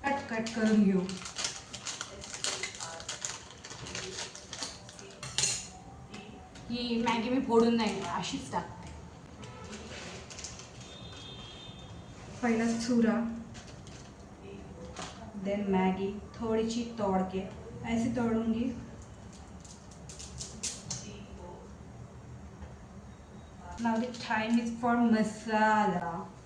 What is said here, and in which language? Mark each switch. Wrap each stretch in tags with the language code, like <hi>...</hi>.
<mr>Cut करून घेऊ. ही Maggi मी फोडून नाही, अशीच टाकते. पहिला चूरा,</mr> <hi>देन मॅगी थोड़ी सी तोड़ के ऐसे तोड़ूंगी.</hi> <en>Now the time is for masala.</en>